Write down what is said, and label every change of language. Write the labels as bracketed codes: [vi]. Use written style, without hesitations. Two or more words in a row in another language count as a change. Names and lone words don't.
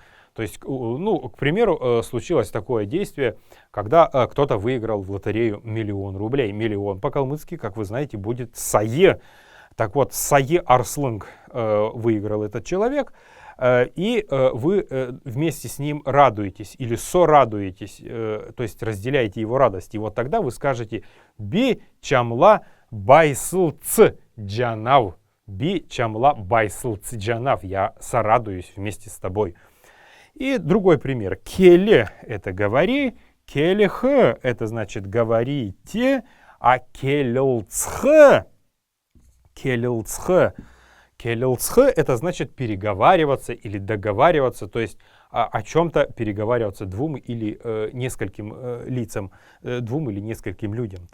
[ru] То есть, к примеру, случилось такое действие, когда кто-то выиграл в лотерею 1 000 000 рублей. Миллион по-калмыцки, как вы знаете, будет сае. Так вот, [xal] сае арслынг [ru] выиграл этот человек. И вы вместе с ним радуетесь или сорадуетесь, то есть разделяете его радость. И вот тогда вы скажете [xal] «би чамла байслц джанав». «Би чамла байслц джанав». [ru] Я сорадуюсь вместе с тобой. И другой пример. «Келе» — это «говори», «келех» — это значит «говорите», а «келелцх» это значит переговариваться или договариваться, то есть о чем-то переговариваться двум или нескольким лицам, двум или нескольким людям.